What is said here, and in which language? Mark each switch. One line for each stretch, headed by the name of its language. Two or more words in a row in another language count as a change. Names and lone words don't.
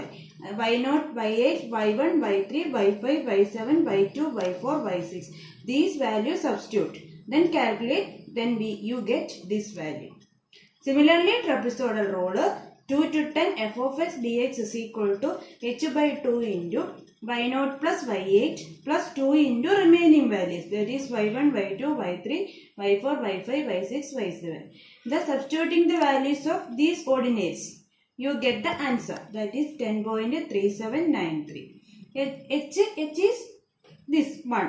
English: y0, y8, y1, y3, y5, y7, y2, y4, y6. These values substitute. Then calculate. Then you get this value. Similarly, trapezoidal rule. 2 to 10 f of x dx is equal to h by 2 into y0 plus y8 plus 2 into remaining values. That is y1, y2, y3, y4, y5, y6, y7. Thus substituting the values of these coordinates, you get the answer. That is 10.3793. H is this one.